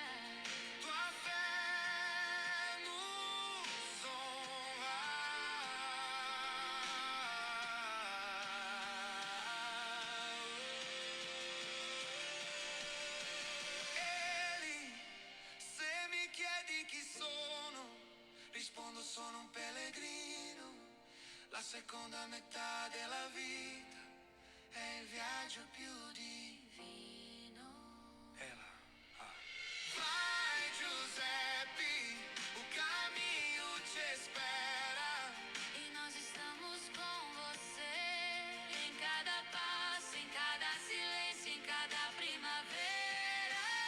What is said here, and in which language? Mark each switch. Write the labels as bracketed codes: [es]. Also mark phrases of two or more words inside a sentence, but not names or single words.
[pt] Tua fé nos honra. [it] Ele, se mi chiedi chi sono, rispondo sono un pellegrino. La seconda metà della vita è il viaggio più divino. [pt] Ela, vai Giuseppe, o caminho te espera. E nós estamos com você em cada passo, em cada silêncio, em cada primavera.